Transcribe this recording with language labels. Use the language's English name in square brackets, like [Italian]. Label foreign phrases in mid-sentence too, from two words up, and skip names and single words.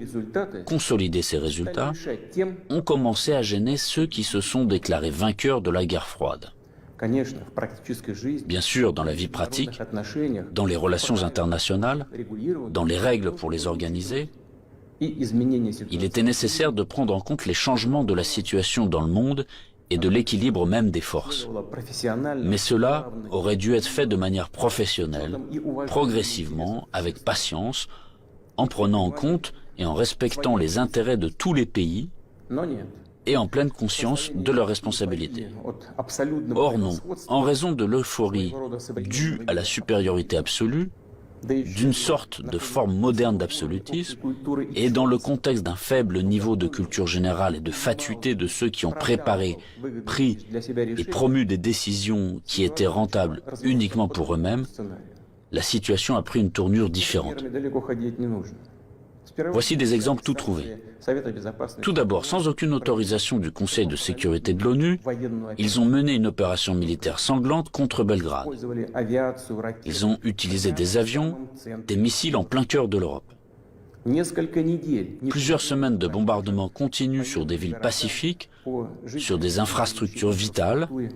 [Russian] результаты [French] consolidé ces résultats, [Russian] мешать тем, [French] ont commencé à gêner ceux qui se sont déclarés vainqueurs de la guerre froide. [Russian] конечно, в практической жизни, [French] Bien sûr, dans la vie pratique, [Russian] в отношениях, [French] dans les relations internationales, [Russian] регулированы [French] dans les règles pour les organiser, [Russian] и изменения [French] il [Russian] ситуации. [French] était nécessaire de prendre en compte les changements de la situation dans le monde et de l'équilibre même des forces. [Russian] Профессионально, [French] Mais cela aurait dû être fait de manière professionnelle, progressivement, avec patience, en prenant en compte et en respectant les intérêts de tous les pays [Russian] но нет. [French] et en pleine conscience de leurs responsabilités. [Russian] От абсолютного [French] Or non, [Russian] превосходства, [French] en raison de l'euphorie due à la supériorité absolue, [Russian] да еще [French] d'une sorte de forme moderne d'absolutisme, [Russian] культуры и [French] et dans le contexte d'un faible niveau de culture générale et de fatuité de ceux qui ont préparé, pris [Russian] для себя [French] et [Russian] решения [French] promu des décisions qui étaient rentables uniquement pour eux-mêmes, [Russian] сценария. [French] la situation a pris une tournure différente. [Russian] Примерами далеко ходить не нужно. [French] Voici des exemples tout trouvés. Tout d'abord, sans aucune autorisation du Conseil de sécurité de l'ONU, ils ont mené une opération militaire sanglante contre Belgrade. Ils ont utilisé des avions, des missiles en plein cœur de l'Europe. Plusieurs semaines de bombardements continus sur des villes pacifiques, sur des infrastructures vitales.